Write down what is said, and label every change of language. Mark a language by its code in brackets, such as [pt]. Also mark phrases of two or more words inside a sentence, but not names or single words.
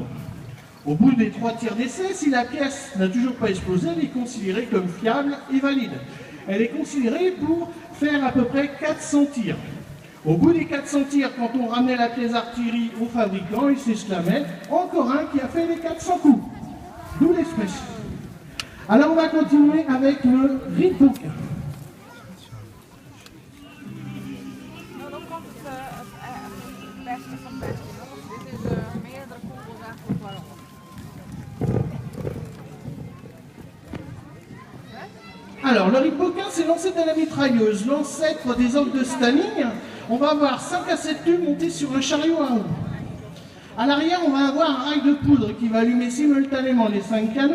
[fr] Au bout des 3 tirs d'essai, si la pièce n'a toujours pas explosé, elle est considérée comme fiable et valide. Elle est considérée pour faire à peu près 400 tirs. Au bout des 400 tirs, quand on ramenait la pièce d'artillerie au fabricant, il s'exclamait « Encore un qui a fait les 400 coups !» D'où l'expression. Alors on va continuer avec le ripoque. [nl] Nou, dan komt het beste van het beste. Dit is meerdere kogels eigenlijk waarop. [fr] Alors, le ripoquin, c'est l'ancêtre de la mitrailleuse, l'ancêtre des ordres de Staline. On va avoir 5 à 7 tubes montés sur un chariot à roues. À l'arrière, on va avoir un rail de poudre qui va allumer simultanément les 5 canons.